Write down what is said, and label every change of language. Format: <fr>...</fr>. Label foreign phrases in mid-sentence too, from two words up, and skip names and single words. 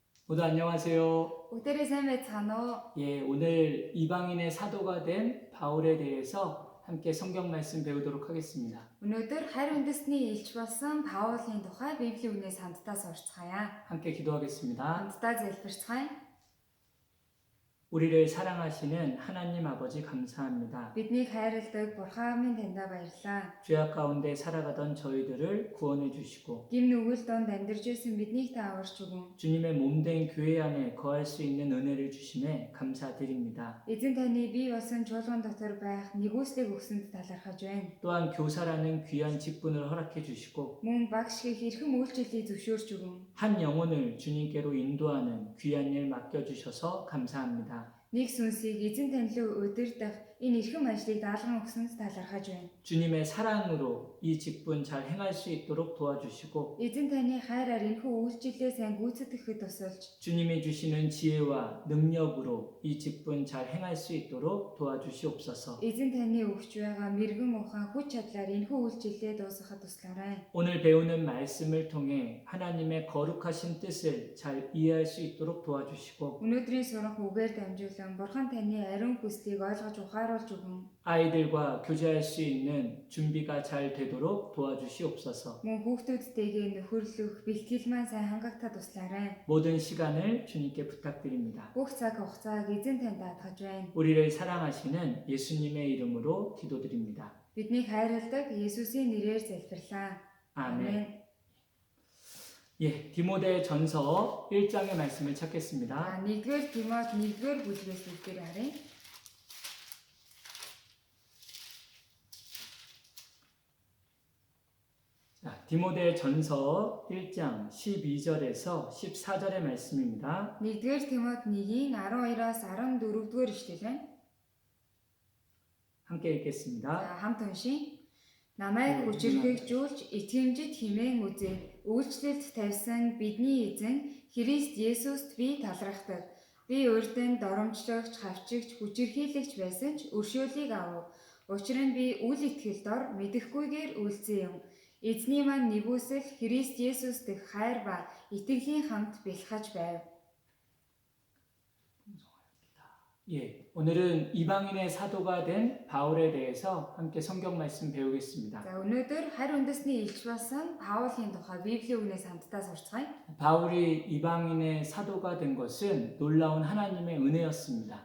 <ko>모두 안녕하세요.</ko> <mn>Бүгдээрээ сайн байцгаана уу?</mn> <ko>예, 오늘 이방인의 사도가 된 바울에 대해서 함께 성경 말씀 배우도록 하겠습니다.</ko> <mn>Өнөөдөр харь үндэсний элч болсон Паулын тухай Библийн үгнээс хамтдаа сурцгаая.</mn> <ko>함께 기도하겠습니다.</ko> <mn>хамтдаа залбирцгаая.</mn> <ko>우리를 사랑하시는 하나님 아버지 감사합니다.</ko> <mn>Биднийг хайрладаг Бурхан минь таньда баярлалаа.</mn> <ko>죄악 가운데 살아가던 저희들을 구원해 주시고</ko> <mn>Гим нүгэл донд амьдарч байсан биднийг та аварч өгөн.</mn> <ko>주님의 몸된 교회 안에 거할 수 있는 은혜를 주심에 감사드립니다.</ko> <mn>Эзэн таны бие болсон чуулган дотор байх нэгүслийг өгсөнд талархаж байна.</mn> <ko>또한 교사라는 귀한 직분을 허락해 주시고</ko> <mn>Мөн багш гэх эрхэм үйлчлэлийг зөвшөөрч өгөн.</mn> <ko>한 영혼을 주님께로 인도하는 귀한 일 맡겨주셔서 감사합니다.</ko> <mn>Нэг сүнсийг эзэн тань руу удирдах энэ эрхэм ажлыг даалган өгсөнд талархаж байна.</mn> <ko>주님의 사랑으로 이 직분 잘 행할 수 있도록 도와주시고</ko> <mn>Эзэн таны хайраар энэхүү үйлчлэлээ сайн гүйцэтгэхэд тусалж</mn> <ko>주님이 주시는 지혜와 능력으로 이 직분 잘 행할 수 있도록 도와주시옵소서.</ko> <mn>эзэн таны өгч байгаа мэрэгэн ухаан хүч чадлаар энэхүү үйлчлэлээ дуусгахад туслаарай.</mn> <ko>오늘 배우는 말씀을 통해 하나님의 거룩하신 뜻을 잘 이해할 수 있도록 도와주시고</ko> <mn>Өнөөдрийн сурах үгээр дамжуулан Бурхан таны ариун хүслийг ойлгож ухааруулж өгөн.</mn> <ko>아이들과 교제할 수 있는 준비가 잘 되도록 도와주시옵소서.</ko> <mn>Мөн хүүхдүүдтэйгээ нөхөрлөх бэлтгэл маань сайн хангагдахад туслаарай.</mn> <ko>모든 시간을 주님께 부탁드립니다.</ko> <mn>Бүх цаг хугацааг эзэн танд даатгаж байна.</mn> <ko>우리를 사랑하시는 예수님의 이름으로 기도드립니다.</ko> <mn>Биднийг хайрладаг Есүсийн нэрээр залбирлаа.</mn> <ko>아멘. 예, 디모데 전서 1장의 말씀을 찾겠습니다.</ko> <mn>1-р Тимот 1-р бүлгээс бүгдээр харъя.</mn> <ko>자, 디모데 전서 1장 12절에서 14절의 말씀입니다.</ko> <mn>1-р Тимот 1-ийн 12-аас 14-р ишлэл байна.</mn> <ko>함께 읽겠습니다.</ko> <mn>За хамт уншийе. Намайг хүчирхэгжүүлж итгэмжид химэн үзээ. Үйлчлэлд тавьсан бидний эзэн Христ Есүст би талархдаг. Би урд нь доромжлогч, хавчигч, хүчирхийлэгч байсан ч өршөөлийг авав. Учир нь би үл итгэл дор мэдэхгүйгээр үлдсэн юм. Эзний маань нэгүсэл Христ Есүс дэх хайр ба итгэлийн хамт бэлхаж байв.</mn> <ko>예, 오늘은 이방인의 사도가 된 바울에 대해서 함께 성경 말씀 배우겠습니다.</ko> <mn>За өнөөдөр харь үндэсний элч болсон Паулын тухай Библийн үгнээс хамтдаа сурцгаая.</mn> <ko>바울이 이방인의 사도가 된 것은 놀라운 하나님의 은혜였습니다.</ko>